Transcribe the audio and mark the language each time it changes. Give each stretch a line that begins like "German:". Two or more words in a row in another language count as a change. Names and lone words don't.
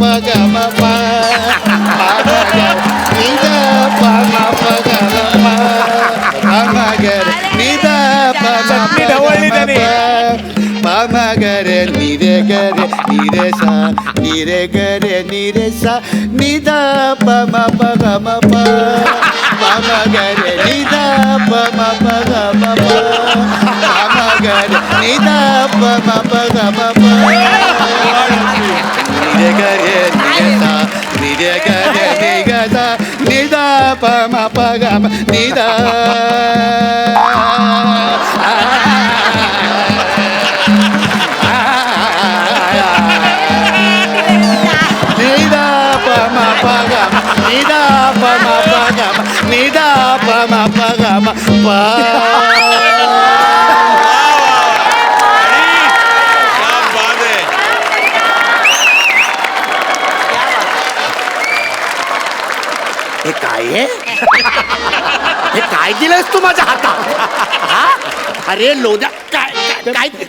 Marathi: ग म प पाम ग रे नि ध प म प ग म प पाम ग रे नि ध प म प ग म प पाम ग रे नि रे ग रे नि रे सा नि रे ग रे नि रे सा नि ध प म प ग म प पाम ग रे नि ध प म प ग म प पाम ग रे नि ध प म प ग म प नि रे ग रे नि रे सा नि रे ग रे नि ग सा नि ध प म प ग म नि ध Nida pama pagama, nida pama pagama, nida pama pagama, pa. हे काय आहे? हे काय दिलंयस तू माझ्या हातात? हा? अरे लोद्या काय काय काय